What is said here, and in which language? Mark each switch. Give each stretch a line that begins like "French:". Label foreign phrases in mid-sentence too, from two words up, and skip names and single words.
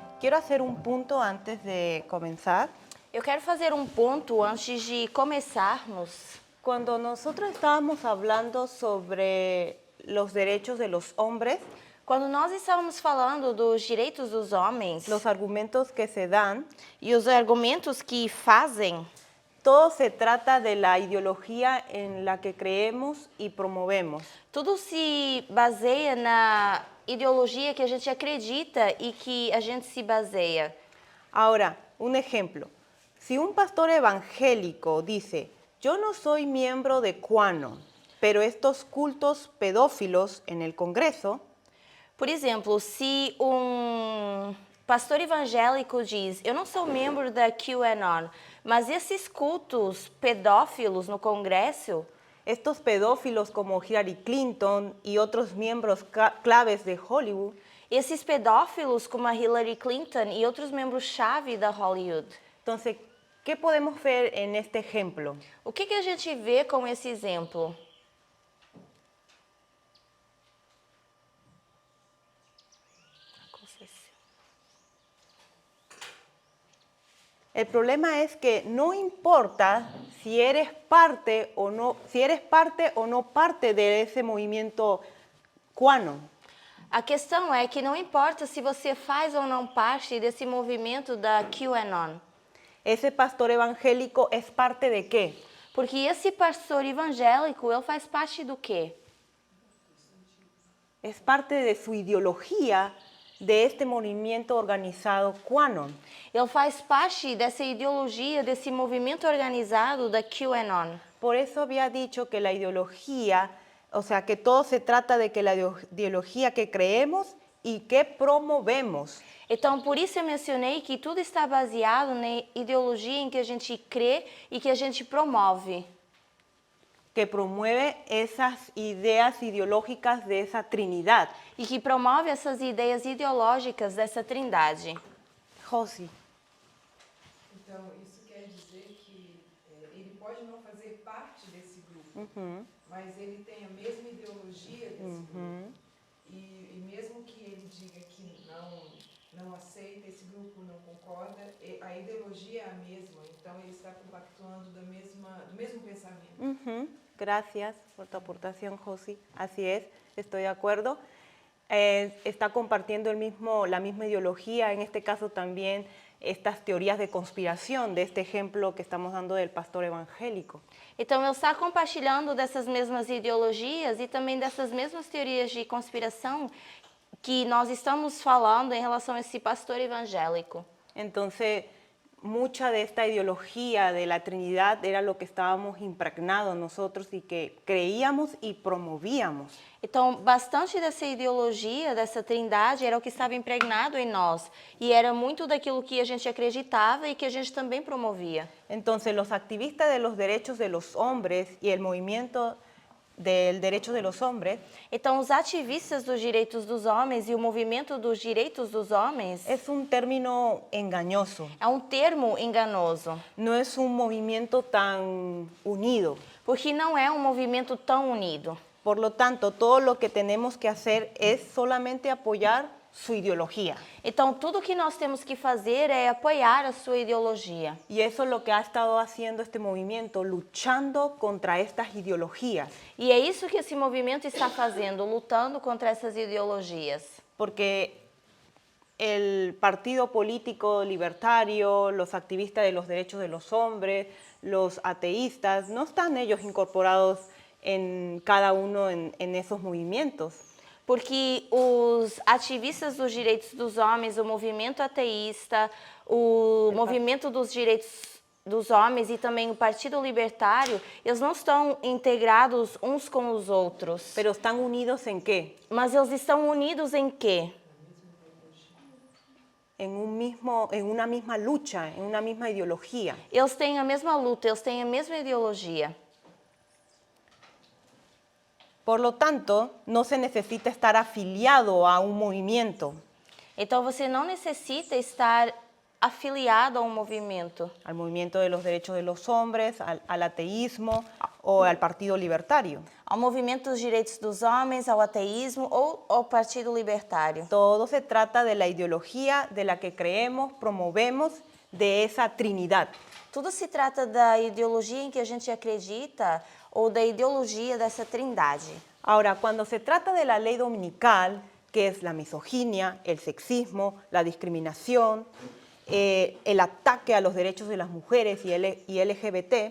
Spanish: quiero hacer un punto antes de comenzar.
Portuguese: Eu quero fazer um ponto antes de começarmos.
Spanish: Cuando nosotros estábamos hablando sobre los derechos de los hombres,
Portuguese: Quando nós estávamos falando dos direitos dos homens
Spanish: los argumentos que se dan,
Portuguese: e os argumentos que fazem,
Spanish: todo se trata de la ideología en la que creemos y promovemos.
Portuguese: tudo se baseia na ideologia que a gente acredita e que a gente se baseia.
Spanish: Ahora, un ejemplo. Si un pastor evangélico dice, yo no soy miembro de QAnon, pero estos cultos pedófilos en el Congreso,
Portuguese: Por exemplo, se pastor evangélico diz, eu não sou membro da QAnon, mas esses cultos pedófilos no Congresso,
Spanish: estos pedófilos como Hillary Clinton y otros miembros claves de Hollywood,
Portuguese: esses pedófilos como a Hillary Clinton e outros membros-chave da Hollywood.
Spanish: entonces, ¿qué podemos ver en este ejemplo?
Portuguese: O que a gente vê com esse exemplo?
Spanish: El problema es que no importa si eres parte o no parte de ese movimiento QAnon.
Portuguese: A questão é que não importa se você faz ou não parte desse movimento da QAnon.
Spanish: Ese pastor evangélico es parte de qué?
Portuguese: Porque esse pastor evangélico, ele faz parte do quê?
Spanish: Es parte de su ideología de este movimiento organizado QAnon.
Portuguese: Ele faz parte dessa ideologia, desse movimento organizado da QAnon.
Spanish: Por eso había dicho que la ideología, o sea, que todo se trata de que la ideología que creemos y que promovemos.
Portuguese: Então, por isso eu mencionei que tudo está baseado na ideologia em que a gente crê e que a gente promove.
Spanish: Que promueve esas ideas ideológicas de esa Trinidad.
Portuguese: E que promove essas ideias ideológicas dessa trindade. Josi. Então, isso quer dizer que ele pode não fazer parte desse grupo, mas ele tem a mesma ideologia desse grupo. E mesmo que ele diga que não aceita, esse grupo não concorda, a ideologia é a mesma, então ele está compactuando do mesmo pensamento.
Spanish: Gracias por tu aportación, Josi. Así es, estoy de acuerdo. Está compartiendo la misma ideología, en este caso también estas teorías de conspiración, de este ejemplo que estamos dando del pastor evangélico.
Portuguese: Então, ele está compartilhando dessas mesmas ideologias e também dessas mesmas teorias de conspiração que nós estamos falando em relação a esse pastor evangélico.
Spanish: Entonces, mucha de esta ideología de la Trinidad era lo que estábamos impregnados nosotros y que creíamos y promovíamos.
Portuguese: Então, bastante dessa ideologia, dessa trindade, era o que estava impregnado em nós. E era muito daquilo que a gente acreditava e que a gente também promovia.
Spanish: Entonces, los activistas de los derechos de los hombres y el movimiento del derecho de los hombres,
Portuguese: então, os ativistas dos direitos dos homens e o movimento dos direitos dos homens
Spanish: es un término engañoso.
Portuguese: é um termo enganoso,
Spanish: No es un movimiento tan unido.
Portuguese: porque não é um movimento tão unido.
Spanish: Por lo tanto, todo lo que tenemos que hacer es solamente apoyar su ideología.
Portuguese: Então, tudo que nós temos que fazer é apoiar a sua ideologia.
Spanish: Y eso es lo que ha estado haciendo este movimiento, luchando contra estas ideologías.
Portuguese: E é isso que esse movimento está fazendo, lutando contra essas ideologias.
Spanish: Porque el partido político libertario, los activistas de los derechos de los hombres, los ateístas, no están ellos incorporados en cada uno en esos movimientos.
Portuguese: Porque os ativistas dos direitos dos homens, o movimento ateísta, o movimento dos direitos dos homens e também o Partido Libertário, eles não estão integrados uns com os outros.
Spanish: Pero están unidos en qué?
Portuguese: Mas eles estão unidos em quê?
Spanish: En una misma lucha, en una misma ideología.
Portuguese: Eles têm a mesma luta, eles têm a mesma ideologia.
Spanish: Por lo tanto, no se necesita estar afiliado a un movimiento.
Portuguese: Então você não necessita estar afiliado a um movimento.
Spanish: Al movimiento de los derechos de los hombres, al ateísmo o al Partido Libertario.
Portuguese: Ao movimento dos direitos dos homens, ao ateísmo ou ao Partido Libertário.
Spanish: Todo se trata de la ideología de la que creemos, promovemos, de esa Trinidad.
Portuguese: Tudo se trata da ideologia em que a gente acredita ou da ideologia dessa trindade.
Spanish: Ahora, cuando se trata de la ley dominical, que es la misoginia, el sexismo, la discriminación, el ataque a los derechos de las mujeres y LGBT,